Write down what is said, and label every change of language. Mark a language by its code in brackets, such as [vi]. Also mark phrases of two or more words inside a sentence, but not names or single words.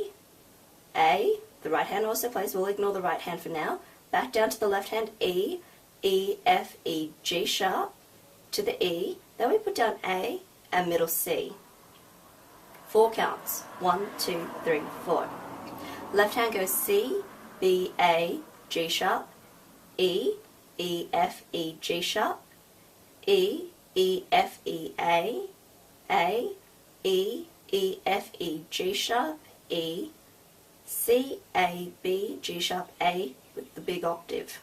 [en] The right hand also plays. We'll ignore the right hand for now. Back down to the left hand, E, E, F, E, G sharp to the E. Then we put down A and middle C. 4 counts. 1, 2, 3, 4. Left hand goes C, B, A, G sharp, E, E, F, E, G sharp, E, E, F, E, A, E, E, F, E, G sharp, E, C, A, B, G sharp, A with the big octave.